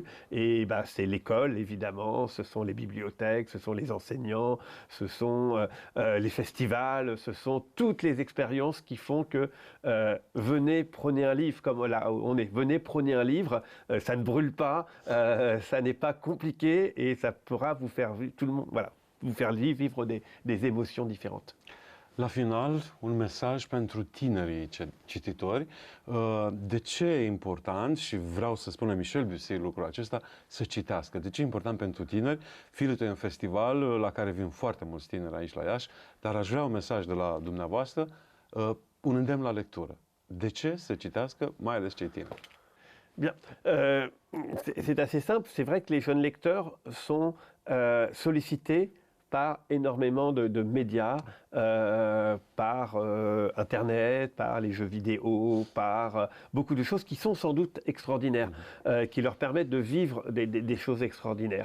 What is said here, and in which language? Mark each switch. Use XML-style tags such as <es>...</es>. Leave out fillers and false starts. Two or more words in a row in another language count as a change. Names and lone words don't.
<fr>Et c'est l'école, évidemment, ce sont les bibliothèques, ce sont les enseignants, ce sont les festivals, ce sont toutes les expériences qui font que venez, prenez un livre, comme là où on est, venez, prenez un livre, ça ne brûle pas, ça n'est pas compliqué, et ça pourra vous faire, tout le monde, voilà, vous faire vivre des émotions différentes.</fr> <ro>La final, un mesaj pentru tinerii cititori. De ce e important, și vreau să spună Michel Bussy lucrul acesta, să citească? De ce e important pentru tineri? Filet e un festival la care vin foarte mulți tineri aici la Iași, dar aș vrea un mesaj de la dumneavoastră, un îndemn la lectură. De ce să citească, mai ales cei tineri?</ro> <fr>Bien, c'est assez simple. C'est vrai que les jeunes lecteurs sont sollicités par énormément de médias, par Internet, par les jeux vidéo, par beaucoup de choses qui sont sans doute extraordinaires, qui leur permettent de vivre des choses extraordinaires.</fr>